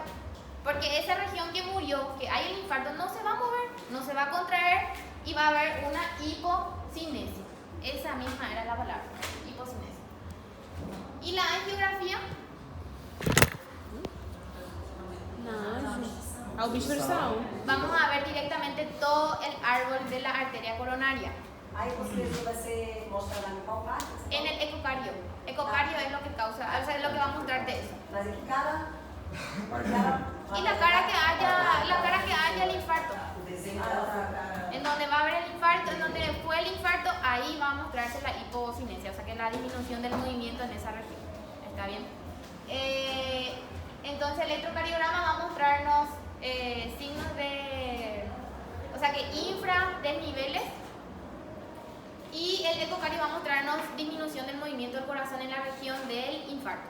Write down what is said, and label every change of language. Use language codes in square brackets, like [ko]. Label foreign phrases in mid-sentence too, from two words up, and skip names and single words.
[es] Porque esa región que murió, que hay el infarto, no se va a mover, no se va a contraer y va a haber una hipocinesia. Esa misma era la palabra, hipocinesia. ¿Y la angiografía? Vamos a ver directamente todo el árbol de la arteria coronaria. [pt] Aí você vai ser mostrado em qual parte? [es] En el ecocardio. Ecocardio es lo que causa, o sea, es lo que va a mostrarte eso. [pt] Mas aqui cara. [es] Y la cara que haya el infarto. [pt] O desenho da [es] En donde va a haber el infarto, en donde fue el infarto, ahí va a mostrarse la hipocinesia, o sea que la disminución del movimiento en esa región. ¿Está bien? Entonces el electrocardiograma va a mostrarnos signos de, o sea que desniveles, y el ecocardio va a mostrarnos disminución del movimiento del corazón en la región del infarto.